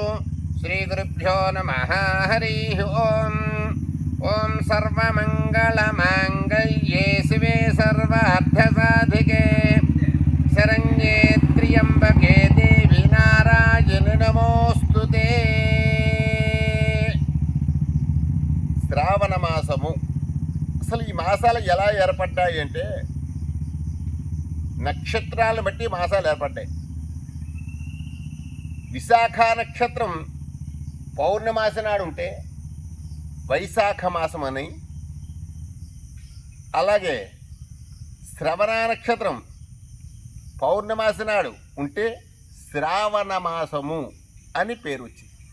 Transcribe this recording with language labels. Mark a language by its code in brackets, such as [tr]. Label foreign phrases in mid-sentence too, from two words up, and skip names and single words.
[sa] श्री गुरुभ्यो नमः। हरिः ओं। ओं सर्वमंगलमांगल्ये शिवे सर्वार्थसाधिके शरण्ये त्र्यंबके देवी नारायणि नमोस्तुते। [te] శ్రావణ మాసము అసలు ఈ మాసాలు ఎలా ఏర్పడ్డాయి అంటే నక్షత్రాలను బట్టి మాసాలు ఏర్పడ్డాయి. విశాఖ నక్షత్రం పౌర్ణమాసి నాడు ఉంటే వైశాఖ మాసం అని, అలాగే శ్రవణ నక్షత్రం పౌర్ణమాసి నాడు ఉంటే శ్రావణ మాసము అని పేరు వచ్చింది.